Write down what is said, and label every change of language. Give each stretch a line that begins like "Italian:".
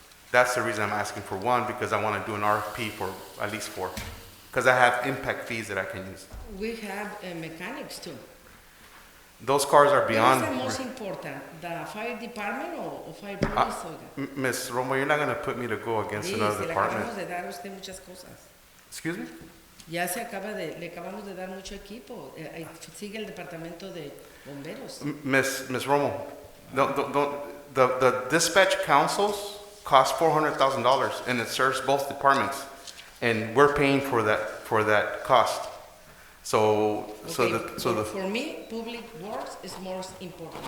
English: That's the reason I'm asking for 1 because I want to do an RFP for at least 4 because I have impact fees that I can use. We have mechanics too. Those cars are beyond. What is the most important, the fire department or fire police? Ms. Romo, you're not going to put me to go against another department.
Spanish: Le acabamos de dar a usted muchas cosas.
English: Excuse me?
Spanish: Ya le acabamos de dar mucho equipo. Sigue el departamento de bomberos.
English: Ms. Romo, the dispatch councils cost $400,000 and it serves both departments, and we're paying for that cost. So for me, public works is most important.